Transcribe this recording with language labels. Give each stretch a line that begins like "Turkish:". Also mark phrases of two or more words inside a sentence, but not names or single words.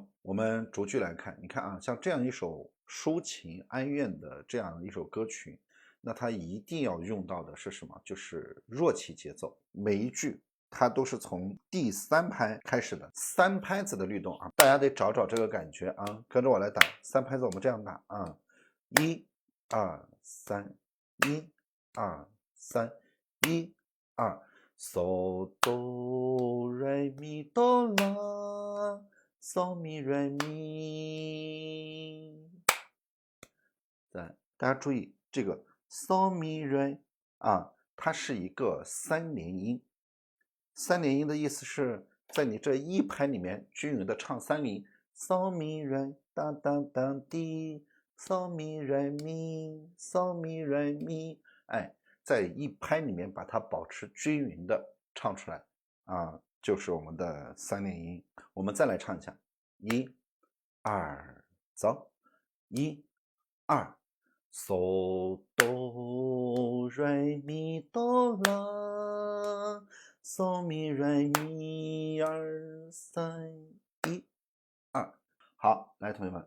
Chinese: 我们逐句来看，你看啊，像这样一首抒情哀怨的这样一首歌曲，那它一定要用到的是什么？就是弱起节奏，每一句它都是从第三拍开始的，三拍子的律动啊，大家得找找这个感觉啊，跟着我来打三拍子，我们这样打啊，一。2、3，1、2、3，1、2， so do re mi do la so mi re mi。大家注意这个 so mi re 啊，它是一个三连音。三连音的意思是在你这一拍里面均匀的唱三连 so mi re 当当当滴。嗦咪来咪，嗦咪来咪，哎，在一拍里面把它保持均匀的唱出来啊，就是我们的三连音。我们再来唱一下，1、2，走，1、2，嗦哆来咪哆啦，嗦咪来咪2、3，1、2，好，来，同学们。